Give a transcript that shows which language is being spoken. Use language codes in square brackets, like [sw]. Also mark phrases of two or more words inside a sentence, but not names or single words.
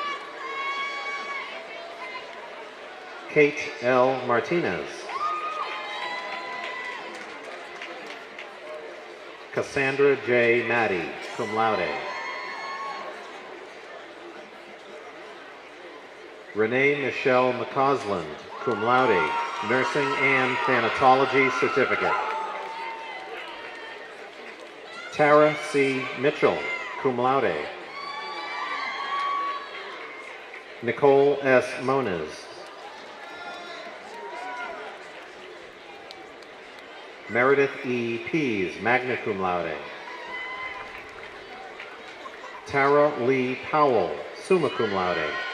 [en] Kate L. Martinez. Cassandra J. Maddie, [la] cum laude. [en] Renee Michelle McCausland, [la] cum laude, [en] nursing and thanatology certificate. Tara C. Mitchell, [la] cum laude. [en] Nicole S. Moniz. Meredith E. Pease, [la] magna cum laude. [en] Tara Lee Powell, [la] summa cum laude.